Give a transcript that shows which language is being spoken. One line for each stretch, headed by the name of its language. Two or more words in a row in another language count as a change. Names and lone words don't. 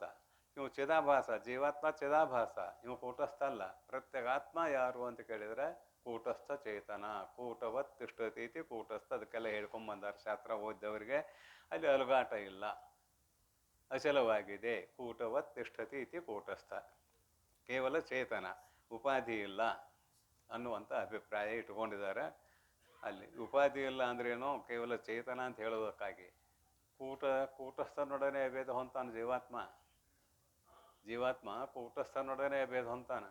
Kannada: ಇವು ಚಿದಾಭಾಸ, ಜೀವಾತ್ಮ ಚಿದಾಭಾಸ, ಇವು ಕೂಟಸ್ಥ ಅಲ್ಲ. ಪ್ರತ್ಯೇಗಾತ್ಮ ಯಾರು ಅಂತ ಕೇಳಿದರೆ ಕೂಟಸ್ಥ ಚೇತನ.
Sanskrit: कूटवत् तिष्ठतीति कूटस्थ,
Kannada: ಅದಕ್ಕೆಲ್ಲ ಹೇಳ್ಕೊಂಬಂದಾರೆ ಶಾಸ್ತ್ರ ಓದಿದವರಿಗೆ. ಅಲ್ಲಿ ಅಲುಗಾಟ ಇಲ್ಲ, ಅಚಲವಾಗಿದೆ.
Sanskrit: कूटवत् तिष्ठति इति कूटस्थ,
Kannada: ಕೇವಲ ಚೇತನ, ಉಪಾಧಿ ಇಲ್ಲ ಅನ್ನುವಂಥ ಅಭಿಪ್ರಾಯ ಇಟ್ಕೊಂಡಿದ್ದಾರೆ. ಅಲ್ಲಿ ಉಪಾಧಿ ಇಲ್ಲ ಅಂದ್ರೇನೋ ಕೇವಲ ಚೇತನ ಅಂತ ಹೇಳೋದಕ್ಕಾಗಿ. ಕೂಟಸ್ಥನೊಡನೆ ಭೇದ ಹೊಂತಾನೆ ಜೀವಾತ್ಮ ಕೂಟಸ್ಥನೊಡನೆ ಭೇದ ಹೊಂತಾನೆ.